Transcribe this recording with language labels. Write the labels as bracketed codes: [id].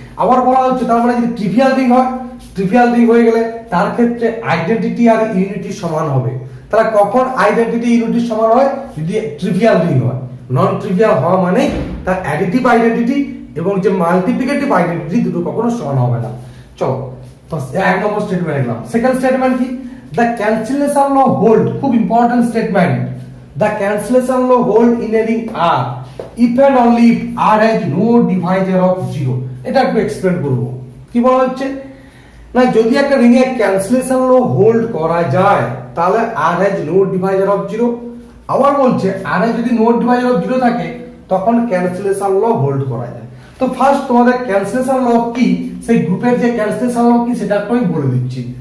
[bn] আবার বলা হচ্ছে তার মানে যদি ট্রিভিয়াল রিং হয়, ট্রিভিয়াল রিং হয়ে গেলে তার ক্ষেত্রে আইডেন্টিটি আর ইউনিটি সমান হবে, তাহলে কখন আইডেন্টিটি ইউনিটি সমান হয় যদি ট্রিভিয়াল রিং হয়, নন ট্রিভিয়াল হওয়া মানে তার অ্যাডিটিভ আইডেন্টিটি এবং যে মাল্টিপ্লিকেটিভ আইডেন্টিটি দুটো কখনো সমান হবে না। চলো তো এক নম্বর স্টেটমেন্ট লিখলাম। সেকেন্ড স্টেটমেন্ট কি দ্য ক্যান্সেলেশন ল হোল্ড, খুব important statement, [en] the cancellation law hold in a ring R if and only if R has no divisor of 0. [bn] এটা একটু এক্সপ্লেন করব। কি বলা হচ্ছে না, যদি একটা রিং এ ক্যান্সেলেশন ল হোল্ড করা যায় তাহলে [en] R has no divisor of 0। [bn] আবার বলছে R এ যদি [en] no divisor of 0 [bn] থাকে তখন ক্যান্সেলেশন ল হোল্ড করা যায়। তো ফার্স্ট তোমাদের ক্যান্সেলেশন ল কি, সেই গ্রুপের যে ক্যান্সেলেশন ল কি সেটা একটু আমি বলে দিচ্ছি।